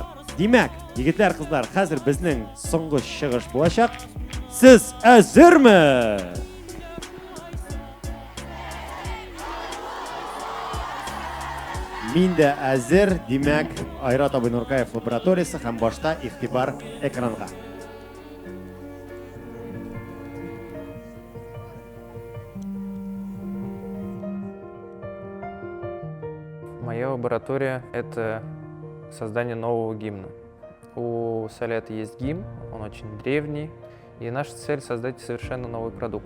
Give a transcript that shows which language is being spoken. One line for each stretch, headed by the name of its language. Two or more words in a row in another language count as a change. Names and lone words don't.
Tatar: Димәк, егетләр, кызлар, хәзер безнең соңгы чыгыш булачак. Сез әзерме? Мин дә әзер, димәк, Айрат Абый Нуркаев лабораториясе һәм башта игътибар экранга.
Russian: Моя лаборатория — это создание нового гимна. У Сәләт есть гимн, он очень древний, и наша цель — создать совершенно новый продукт.